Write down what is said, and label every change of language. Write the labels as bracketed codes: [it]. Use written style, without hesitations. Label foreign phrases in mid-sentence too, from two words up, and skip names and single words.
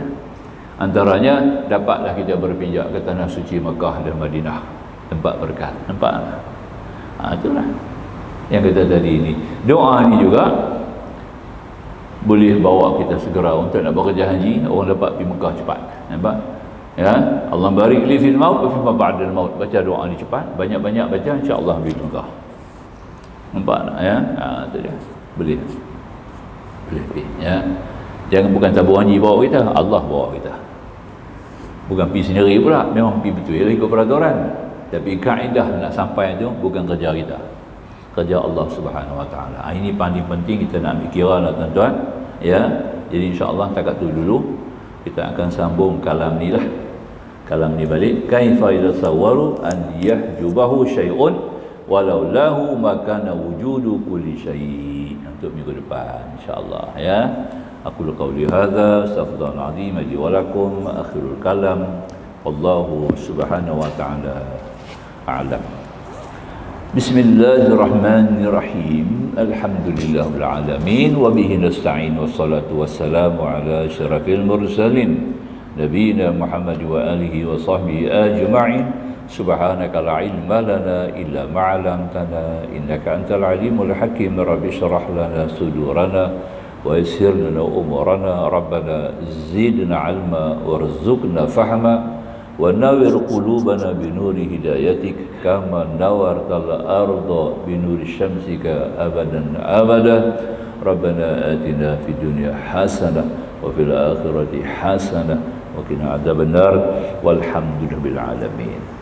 [ms] Antaranya dapatlah kita berpijak ke tanah suci Mekah dan Madinah, tempat berkat. Nampak tak? Itulah yang kita tadi ini. Doa ni juga boleh bawa kita segera untuk nak bekerja haji. Orang dapat pergi Mekah cepat. Nampak? Ya, [ar] الله بارك لي في الموت وفيما بعد الموت. [ms] Baca doa ni cepat, banyak-banyak baca, [ar] إن شاء الله [ms] pergi Mekah. Nampak tak ya? Itu dia. Boleh. Boleh ya. Jangan bukan tabung haji bawa kita, Allah bawa kita. Bukan pergi sendiri pula, memang pergi betul ikut peraturan. Tapi kaedah nak sampai itu bukan kerja kita, kerja [ar] الله سبحانه وتعالى. [ms] Ini paling penting kita nak ambil kira lah tuan-tuan. Ya, jadi [ar] إن شاء الله [ms] takat tu dulu kita akan sambung kalam ni lah. Kalam ni balik. [ar] كيف يتصور أن يحجبه شيء ولولاه ما كان وجود كل شيء'. [ms] Untuk minggu depan [ar] إن شاء الله [ms] ya. [ar] أقول قولي هذا أستغفر الله العظيم لي ولكم آخر الكلام والله سبحانه وتعالى أعلم. بسم الله الرحمن الرحيم. الحمد لله العالمين وبه نستعين والصلاة والسلام على أشرف المرسلين نبينا محمد وآله وصحبه أجمعين. سبحانك لا علم لنا إلا ما علمتنا إنك أنت العليم الحكيم. رب اشرح لنا صدورنا ويسر لنا أمورنا ربنا زدنا علما وارزقنا فهما ونور قلوبنا بنور هدايتك كما نورت الأرض بنور شمسك أبدا أبدا ربنا آتنا في الدنيا حسنة وفي الآخرة حسنة وقنا عذاب النار والحمد لله بالعالمين.